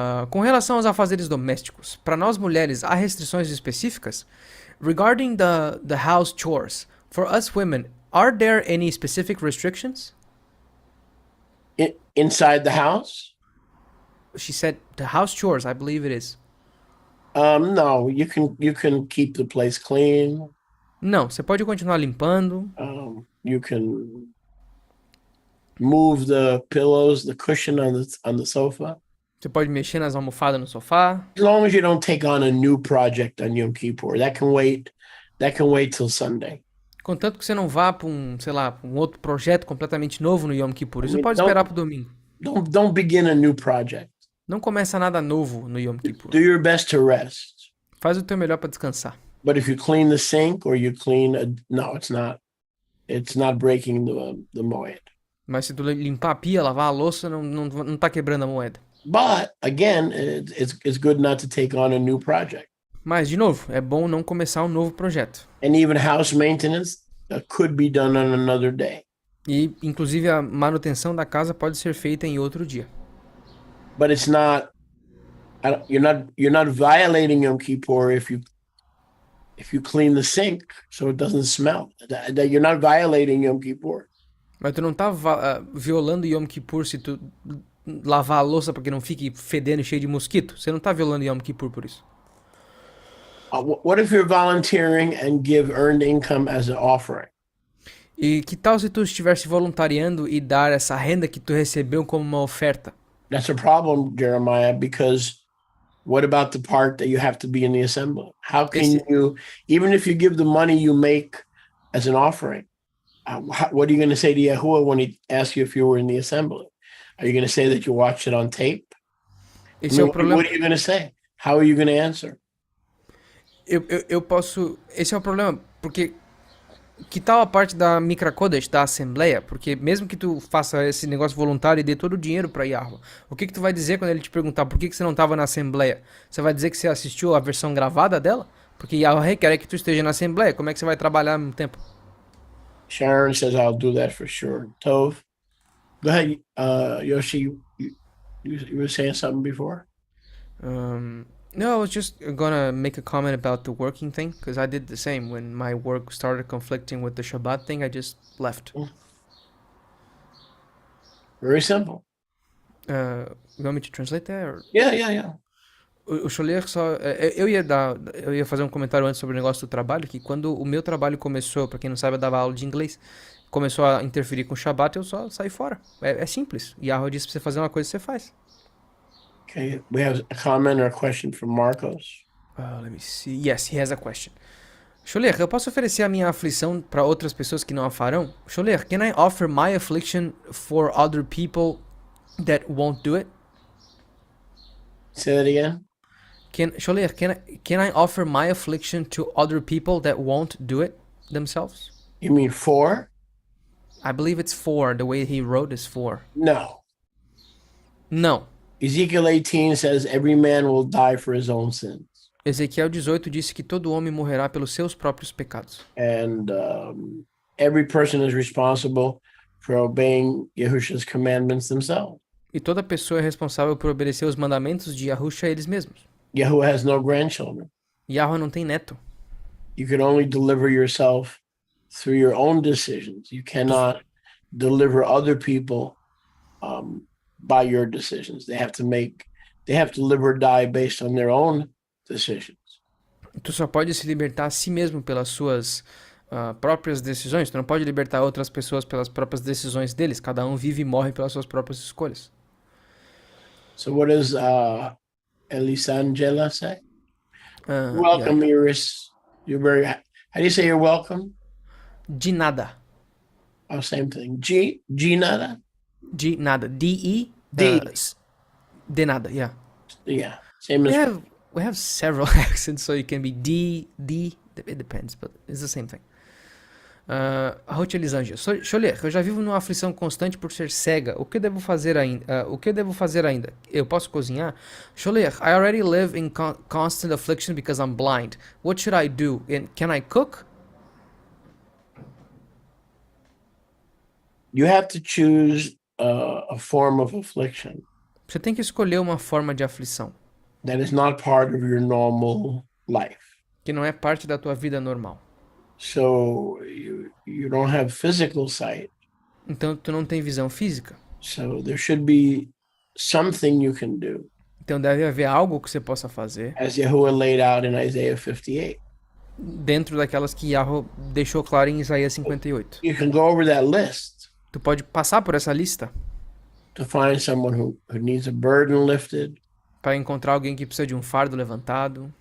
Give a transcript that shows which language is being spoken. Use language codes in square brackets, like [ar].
[pt] Com relação aos afazeres domésticos, para nós mulheres há restrições específicas? [en] Regarding the house chores, for us women, are there any specific restrictions? Inside the house? She said the house chores, I believe it is. No, you can keep the place clean. [pt] Não, você pode continuar limpando. [en] You can move the pillows, the cushion on the sofa. [pt] Você pode mexer nas almofadas no sofá. [en] As long as you don't take on a new project on Yom Kippur, that can wait till Sunday. [pt] Contanto que você não vá para um outro projeto completamente novo no Yom Kippur. Isso pode esperar para o domingo. [en] Don't begin a new project. [pt] Não começa nada novo no Yom Kippur. [en] Do your best to rest. [pt] Faz o teu melhor para descansar. [en] But if you clean the sink or you clean no, it's not. It's not breaking the moed. [pt] Mas se tu limpar a pia, lavar a louça, não tá quebrando a moeda. [en] But again, it's good not to take on a new project. [pt] Mas de novo, é bom não começar um novo projeto. [en] And even house maintenance could be done on another day. [pt] E inclusive a manutenção da casa pode ser feita em outro dia. [en] But it's not. You're not violating Yom Kippur if you clean the sink so it doesn't smell. You're not violating Yom Kippur. [pt] Mas tu não tá violando Yom Kippur se tu lavar a louça para que não fique fedendo e cheio de mosquito. Você não tá violando Yom Kippur por isso. [en] What if you're volunteering and give earned income as an offering? [pt] E que tal se tu estivesse voluntariando e dar essa renda que tu recebeu como uma oferta? [en] That's a problem, Jeremiah, because what about the part that you have to be in the assembly? How can you, even if you give the money you make as an offering, what are you going to say to Yahuwah when he asks you if you were in the assembly? Are you going to say that you watched it on tape? [pt] Esse é o problema. [en] What are you going to say? How are you going to answer? [pt] Eu posso... Esse é o problema, porque que tal a parte da Mikra Kodesh, da Assembleia? Porque mesmo que tu faça esse negócio voluntário e dê todo o dinheiro para Yahweh, o que tu vai dizer quando ele te perguntar por que você não estava na Assembleia? Você vai dizer que você assistiu a versão gravada dela? Porque Yahweh requer que tu esteja na Assembleia. Como é que você vai trabalhar ao mesmo tempo? [en] Sharon says, I'll do that for sure. Tov, go ahead. Yoshi, you were saying something before? No, I was just gonna make a comment about the working thing, because I did the same. When my work started conflicting with the Shabbat thing, I just left. Very simple. You want me to translate that? Or? Yeah. [pt] O Scholler só... Eu ia fazer um comentário antes sobre o negócio do trabalho, que quando o meu trabalho começou, pra quem não sabe, eu dava aula de inglês, começou a interferir com o Shabbat, eu só saí fora. É simples. Yahweh disse pra você fazer uma coisa, você faz. [en] Okay, we have a comment or a question from Marcos. Let me see. Yes, he has a question. [pt] Scholler, eu posso oferecer a minha aflição para outras pessoas que não a farão? [en] Scholler, can I offer my affliction for other people that won't do it? Say that again. Scholler, can I offer my affliction to other people that won't do it themselves? You mean for? I believe it's for. The way he wrote is for. No. [pt] Não. [en] Ezekiel 18 says every man will die for his own sins. [pt] Ezequiel 18 disse que todo homem morrerá pelos seus próprios pecados. [en] And every person is responsible for obeying Yahushua's commandments themselves. [pt] E toda pessoa é responsável por obedecer os mandamentos de Yahushua a eles mesmos. [en] Yahuwah has no grandchildren. [pt] Yahweh não tem neto. [en] You can only deliver yourself through your own decisions. You cannot deliver other people by your decisions. They have to live or die based on their own decisions. [pt] Tu só pode se libertar a si mesmo pelas suas próprias decisões. Tu não pode libertar outras pessoas pelas próprias decisões deles. Cada um vive e morre pelas suas próprias escolhas. [en] So what does Elisangela say? Welcome, Yeah. Iris. You're very. How do you say you're welcome? [pt] De nada. [en] Oh, same thing. [pt] G nada. De nada. D-E. D. De nada, yeah. [en] Yeah, same as. We have several accents, so it can be D. It depends, but it's the same thing. Ruth Elisângela. [pt] Choler, eu já vivo numa aflição constante por ser cega. O que eu devo fazer ainda? Eu posso cozinhar? [en] Choler, I already live in constant affliction because I'm blind. What should I do? And can I cook? You have to choose a form of affliction [pt] Você tem que escolher uma forma de aflição [en] that is not part of your normal life. [pt] que não é parte da tua vida normal. [en] So you don't have physical sight. [pt] Então tu não tem visão física. [en] So there should be something you can do, [pt] Então deve haver algo que você possa fazer [en] as Yahuwah laid out in Isaiah 58. [pt] dentro daquelas que Yahweh deixou claro em Isaías 58. [en] You can go over that list [pt] Tu pode passar por essa lista [en] to find someone who needs a burden lifted, [pt] para encontrar alguém que precisa de um fardo levantado,